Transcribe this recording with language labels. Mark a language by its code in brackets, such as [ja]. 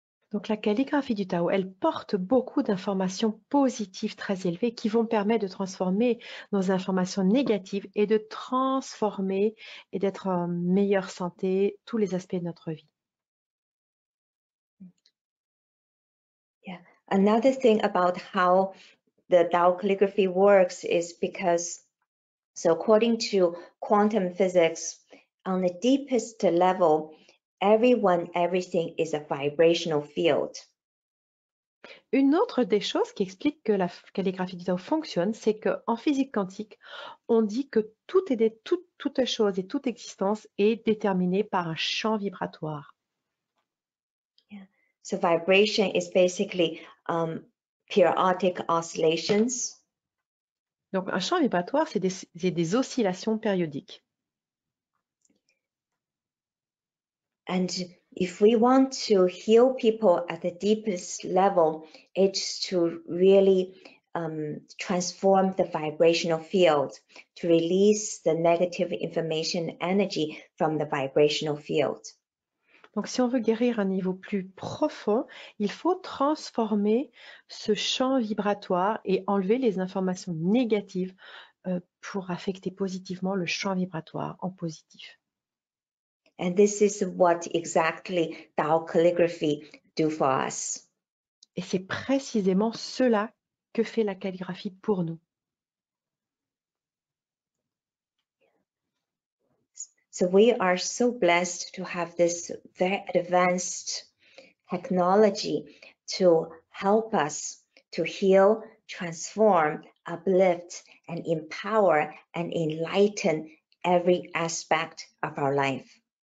[fr] Donc la calligraphie du Tao, elle porte beaucoup d'informations positives très élevées qui vont permettre de transformer nos informations négatives et de transformer et d'être en meilleure santé tous les aspects de notre vie. Yeah. [en] Another thing about how the Tao calligraphy works is because, so according to quantum physics, on the deepest level, everything is a vibrational field. [fr] Une autre des choses qui explique que la calligraphie du Tao fonctionne, c'est qu'en physique quantique, on dit que toute chose et toute existence est déterminée par un champ vibratoire. Yeah. [en] So vibration is basically periodic oscillations. [fr] Donc un champ vibratoire, c'est des oscillations périodiques. [en] And if we want to heal people at the deepest level, it's to really transform the vibrational field, to release the negative information energy from the vibrational field. [fr] Donc, si on veut guérir à un niveau plus profond, il faut transformer ce champ vibratoire et enlever les informations négatives pour affecter positivement le champ vibratoire en positif. [en] And this is what exactly Tao calligraphy do for us. [fr] Et c'est précisément cela que fait la calligraphie pour nous. [en] So we are so blessed to have this very advanced technology to help us to heal, transform, uplift, and empower and enlighten every aspect of our life.